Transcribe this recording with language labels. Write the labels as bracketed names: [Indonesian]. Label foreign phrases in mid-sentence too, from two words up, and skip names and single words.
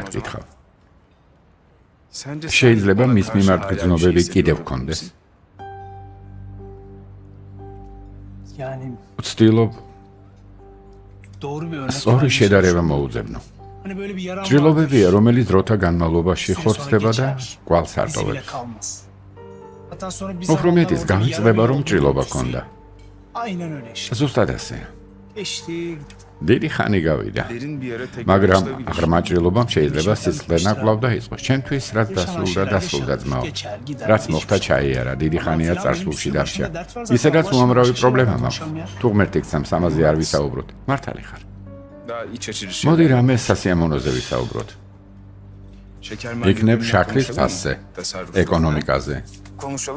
[Turkish] sorayım o zaman. [Georgian] გითხავ. [Turkish] Sence sen [Georgian] შეიძლება [Turkish] bana [Georgian] მის [Turkish] karşı [Georgian] მიმართ [Turkish] hala bir [Georgian] გრძნობები [Turkish] şey [Georgian] კიდევ [Turkish] hissediyor [Georgian] გქონდეს? [Turkish] musun? Yani [Georgian] ვცდილობ [Turkish] doğru bir örnek. [Georgian] სწორი [Turkish] vermeye [Georgian] შედარება [Turkish] çalışıyorum. [Georgian] მოუძებნო. [Turkish] Hani böyle bir yaran [Georgian] ჭრილობებია, [Turkish] vardır. [Georgian] რომელიც დროთა განმავლობაში [Turkish] Bir süre [Georgian] ხორცდება [Turkish] sonra [Georgian] და [Turkish] geçer. [Georgian] კვალს [Turkish] İzi bile [Georgian] არტოვებს. [Turkish] kalmaz. Hatta sonra bir [Georgian] უფრო [Turkish] zamanlar [Georgian] მეტის [Turkish] orada bir yara [Georgian] გამიწდება, [Turkish] bile [Georgian] რომ [Turkish] olduğunu [Georgian] ჭრილობა [Turkish] görürsün. [Georgian] ქონდა. [Turkish] Aynen öyle işte. [Georgian] ზუსტად ასე. [Turkish] Geçti. [Georgian] დიდი ხანი გავიდა. [Turkish] Derin bir yere tekrar [Georgian] მაგრამ [Turkish] açılabilir. [Georgian] ღრმა ჭრილობამ შეიძლება სისხლე ნაკვლავ დაიწყოს. ჩემთვის რაც დასრულდა, დასრულდა ძმაო. რაც მოხდა ჩაიარა, დიდი ხანია წარსულში დარჩა. ისედაც უამრავი პრობლემა მაქვს. თუ ღმერთი გცემს, ამაზე არ ვისაუბროთ. მართალი ხარ. [Turkish] Daha iç açıcı [Georgian] მოდი [Turkish] şeyler. [Georgian] რამე სასიამოვნოზე ვისაუბროთ. [Turkish] Şeker [Georgian] იქნებ [Turkish] marketlerinden [Georgian] შაქრის [Turkish] konuşalım mı? [Georgian] ფასზე, [Turkish] Tasarruf. [Georgian] ეკონომიკაზე. [Turkish] Konuşalım.